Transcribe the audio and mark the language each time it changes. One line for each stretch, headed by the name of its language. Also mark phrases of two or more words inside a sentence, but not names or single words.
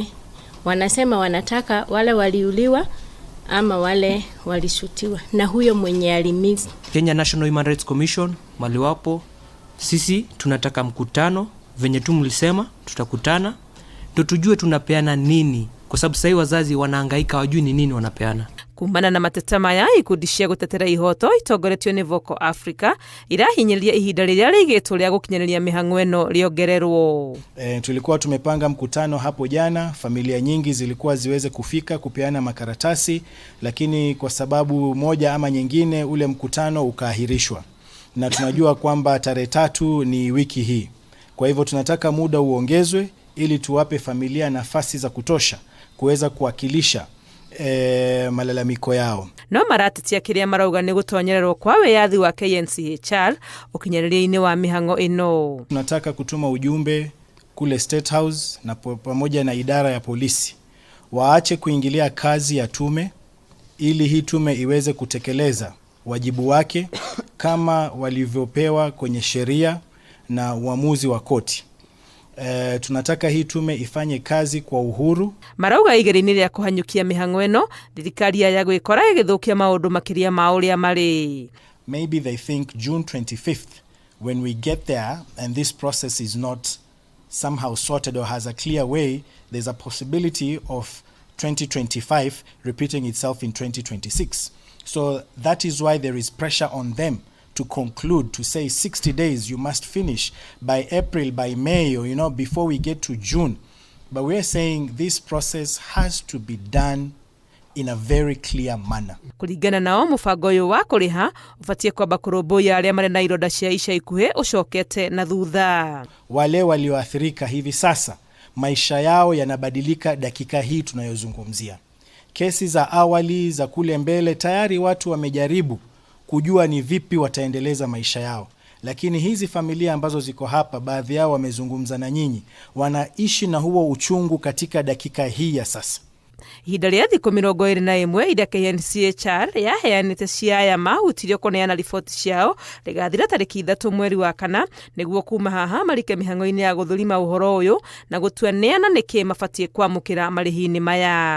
Swahili: Wanasema wanataka wale waliuliwa ama wale walishutiwa na huyo mwenye alimiss. Kenya National Human Rights Commission maliwapo, sisi tunataka mkutano venye tu mlisema tutakutana ndio tujue tunapeana nini, kwa sababu sasa wazazi wanahangaika wajui ni nini wanapeana.
Kikuyu: Kumana na mateta maya ikundi cia gutetera ihoto itongoretio ni Vocal Africa irahinyĩria ihinda rĩrĩa rĩigĩtwo rĩa gũkinyĩrĩria mĩhang'o ĩno rĩongererwo.
Swahili: Tulikuwa tumepanga mkutano hapo jana, familia nyingi zilikuwa ziweze kufika kupeana makaratasi, lakini kwa sababu moja ama nyingine ule mkutano ukaahirishwa. Na tunajua kwamba tarehe 3 ni wiki hii. Kwa hivyo tunataka muda uongezwe ili tuwape familia nafasi za kutosha kuweza kuwakilisha malalamiko yao.
Kikuyu: No maratetia kiria marauga ni gutonyererwo kwa wiyathi wa KNCHR ukinyĩrĩria-inĩ wa mĩhang'o ĩno.
Swahili: Tunataka kutuma ujumbe kule State House na pamoja na idara ya polisi waache kuingilia kazi ya tume ili hii tume iweze kutekeleza wajibu wake kama walivyopewa kwenye sheria na uamuzi wa koti. Tunataka hii tume ifanye kazi kwa uhuru.
Kikuyu: Marauga igeri-inĩ rĩa kũhanyũkia mĩhang'o ĩno thirikari ya gwĩkora ĩgĩthũkia maũndũ makĩria ma ũrĩa marĩ.
English: Maybe they think June 25th when we get there and this process is not somehow sorted or has a clear way, there's a possibility of 2025 repeating itself in 2026. So that is why there is pressure on them to conclude, to say 60 days you must finish by April, by May, or before we get to June. But we're saying this process has to be done in a very clear manner.
Kikuyu: Kuringana nao mũbango ũyũ wa kũrĩha ũbatie kwamba kũrũmbũiya arĩa marĩ na ironda cia ica ikuhĩ ũcokete na thutha.
Swahili: Wale walioathirika hivi sasa maisha yao yanabadilika dakika hii tunayozungumzia. Kesi za awali za kule mbele tayari watu wamejaribu kujua ni vipi wataendeleza maisha yao. Lakini hizi familia ambazo ziko hapa, baadhi yao wamezungumza na nyinyi, wanaishi na huo uchungu katika dakika hii ya sasa.
Kikuyu: Ihinda rĩa thikũ 21 iria KNCHR yaheanĩte ciaya mahutirio kũneana riboti ciao rĩgathira tarĩki 3 mweri wa kana nĩguo kuma haha marike mĩhang'o-inĩ ya gũthũrima ũhoro ũyũ na gũtua neana nĩkĩ mabatie kwamũkĩra marĩhi-inĩ maya.